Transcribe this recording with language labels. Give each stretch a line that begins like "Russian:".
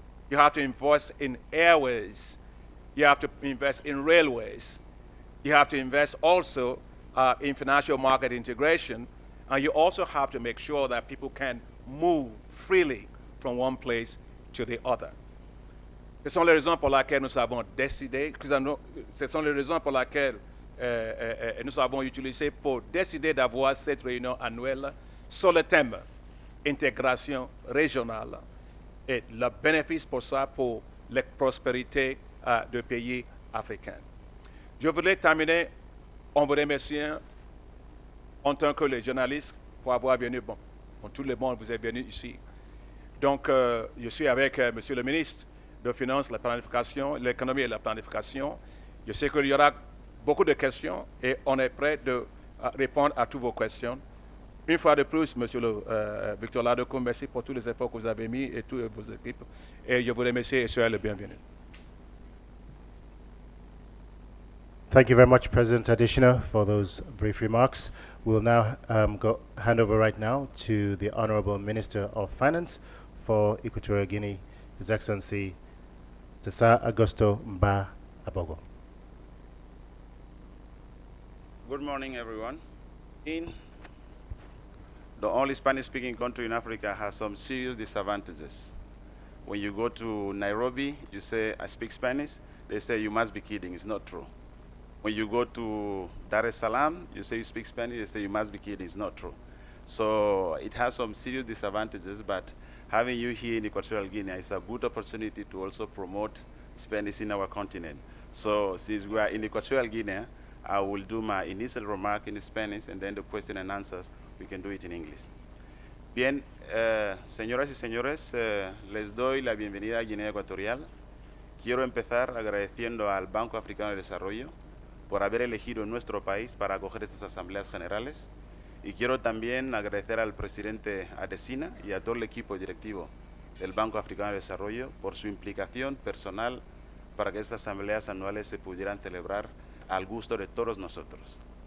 English: You have to invest in airways. You have to invest in railways. You have to invest also in financial market integration. And you also have to make sure that people can move freely from one place to the other.
French: Ce sont les raisons pour lesquelles nous avons décidé, ce sont les raisons pour lesquelles nous avons utilisé pour décider d'avoir cette réunion annuelle sur le thème intégration régionale et le bénéfice pour ça pour la prospérité des pays africains. Je voulais terminer en vous remerciant en tant que les journalistes pour avoir venu, bon, tout le monde vous est venu ici. Donc, je suis avec Monsieur le ministre de Finances, la planification, l'économie et la planification. Je sais qu'il y aura beaucoup de questions et on est prêt de répondre à toutes vos questions. Une fois de plus, Monsieur Victor Ladoko, merci pour tous les efforts que vous avez mis et toutes vos équipes. Et je vous remercie et soyez le bienvenu.
English: Thank you very much, President Adesina, for those brief remarks. We'll now hand over right now to the Honorable Minister of Finance for Equatorial Guinea, His Excellency Cesar Augusto Mba Abogo. Good morning, everyone. In the only Spanish-speaking country in Africa has some serious disadvantages. When you go to Nairobi, you say, I speak Spanish. They say, you must be kidding. It's not true. When you go to Dar es Salaam, you say you speak Spanish. They say, you must be kidding. It's not true. So it has some serious disadvantages, but having you here in Equatorial Guinea is a good opportunity to also promote Spanish in our continent. So since we are in Equatorial Guinea, I will do my initial remark in Spanish, and then the question and answers, we can do it in English.
Spanish: Bien, señoras y señores, les doy la bienvenida a Guinea Ecuatorial. Quiero empezar agradeciendo al Banco Africano de Desarrollo por haber elegido nuestro país para acoger estas asambleas generales. Y quiero también agradecer al presidente Adesina y a todo el equipo directivo del Banco Africano de Desarrollo por su implicación personal para que estas asambleas anuales se pudieran celebrar al gusto de todos nosotros.